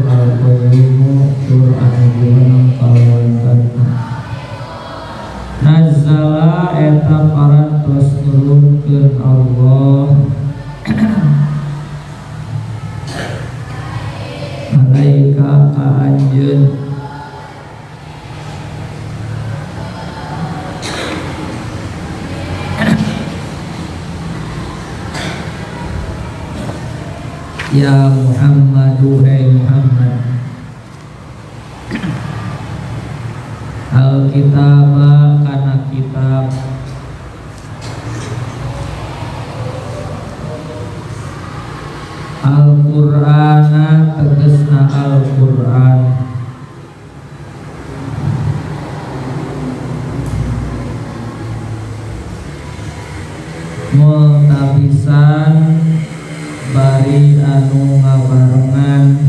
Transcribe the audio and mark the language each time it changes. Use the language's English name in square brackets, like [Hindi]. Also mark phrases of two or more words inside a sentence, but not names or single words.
[Sundanese] Al-qayyumu tur anu jumeneng kalawan zatna. Nazzala eta parantos nurunkeun Allah alaika ka anjeun [Arabic] يا محمد [Sundanese] hai Muhammad al-kitaba kana kitab al-Qur'ana tegesna Al-Qur'an multabisan bari anu ngabarengan